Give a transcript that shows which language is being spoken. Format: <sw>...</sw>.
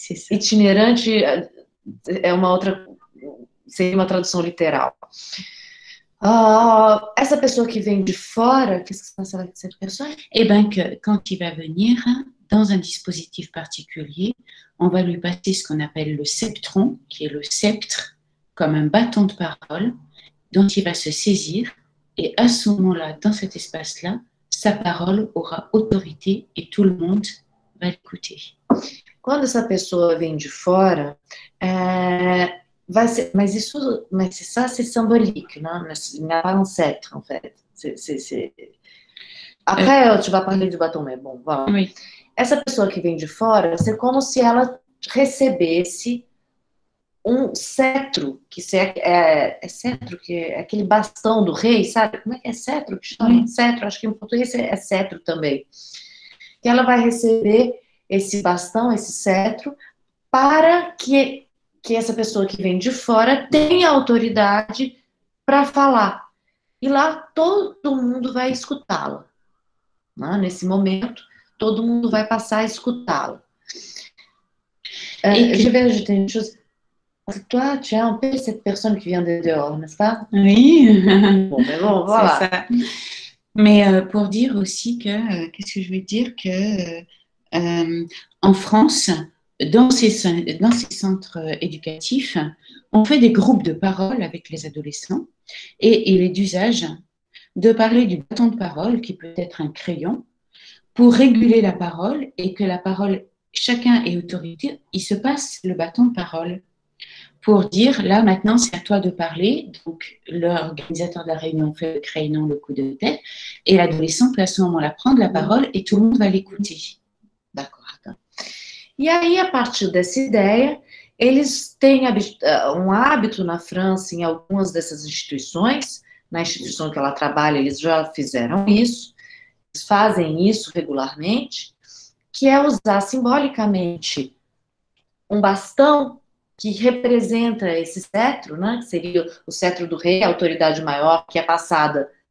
<pt>Itinerante é uma outra, seria uma tradução literal. Essa pessoa</pt> <fr>qui vient de fora, qu'est-ce qui se passe avec cette personne? Eh bien, quand il va venir dans un dispositif particulier, on va lui passer ce qu'on appelle le sceptron, qui est le sceptre, comme un bâton de parole, dont il va se saisir, et à ce moment-là, dans cet espace-là, sa parole aura autorité et tout le monde va l'écouter.</fr> <pt>Quando essa pessoa vem de fora, vai ser,</pt> <fr>mais ça c'est symbolique, non? Il n'y a pas un sceptre, en fait. Après, tu vas parler du bâton, mais bon, voilà. Oui.</fr> <pt>Essa pessoa que vem de fora, é como se ela recebesse um cetro, que é cetro, que é aquele bastão do rei, sabe? Como é que é cetro que chama? Cetro, acho que em português é cetro também. Que ela vai receber esse bastão, esse cetro, para que essa pessoa que vem de fora tenha autoridade para falar. E lá todo mundo vai escutá-la. Nesse momento, todo mundo vai passar a escutá-la.</pt> <fr>Je vais ajouter une chose. Toi, tu es un peu cette personne qui vient de dehors, n'est-ce pas? Oui. Bon, mais bon, voilà. C'est ça. Mais pour dire aussi que, qu'est-ce que je veux dire, que en France, dans ces centres éducatifs, on fait des groupes de parole avec les adolescents et il est d'usage de parler du bâton de parole, qui peut être un crayon, pour réguler la parole et que la parole, chacun ait autorité, il se passe le bâton de parole pour dire, là, maintenant, c'est à toi de parler. Donc, l'organisateur de la réunion fait le crayon, le coup de tête, et l'adolescent peut à ce moment-là prendre la parole et tout le monde va l'écouter. D'accord.</fr> <pt>E aí, a partir dessa ideia, eles têm um hábito na França, em algumas dessas instituições, na instituição que ela trabalha, eles já fizeram isso, eles fazem isso regularmente, que é usar simbolicamente um bastão que representa esse cetro, né, que seria o cetro do rei, a autoridade maior, que é passada</pt>